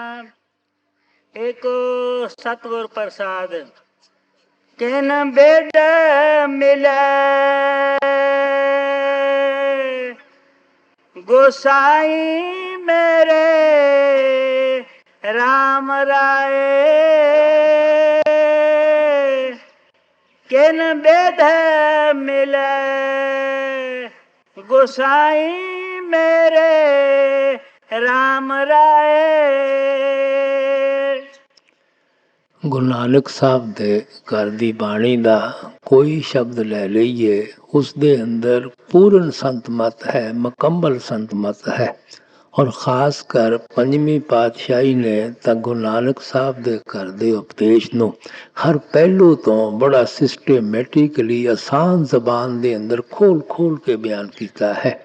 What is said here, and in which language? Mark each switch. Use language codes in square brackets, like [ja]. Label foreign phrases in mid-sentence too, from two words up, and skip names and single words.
[pa] ਏਕੋ ਸਤਗੁਰ ਪ੍ਰਸਾਦ ਕਿਨ ਬੇਦ ਮਿਲੇ ਗੋਸਾਈ ਮੇਰੇ ਰਾਮ ਰਾਇ। ਕਿਨ ਬੇਦ ਮਿਲੇ ਗੋਸਾਈ ਮੇਰੇ ਰਾਮ ਰਾਇ। ਗੁਰੂ ਨਾਨਕ ਸਾਹਿਬ ਦੇ ਘਰ ਦੀ ਬਾਣੀ ਦਾ ਕੋਈ ਸ਼ਬਦ ਲੈ ਲਈਏ, ਉਸ ਦੇ ਅੰਦਰ ਪੂਰਨ ਸੰਤਮਤ ਹੈ, ਮੁਕੰਮਲ ਸੰਤਮਤ ਹੈ। ਔਰ ਖ਼ਾਸ ਕਰ ਪੰਜਵੀਂ ਪਾਤਸ਼ਾਹੀ ਨੇ ਤਾਂ ਗੁਰੂ ਨਾਨਕ ਸਾਹਿਬ ਦੇ ਘਰ ਦੇ ਉਪਦੇਸ਼ ਨੂੰ ਹਰ ਪਹਿਲੂ ਤੋਂ ਬੜਾ ਸਿਸਟੇਮੈਟਿਕਲੀ ਆਸਾਨ ਜ਼ਬਾਨ ਦੇ ਅੰਦਰ ਖੋਲ ਕੇ ਬਿਆਨ ਕੀਤਾ ਹੈ।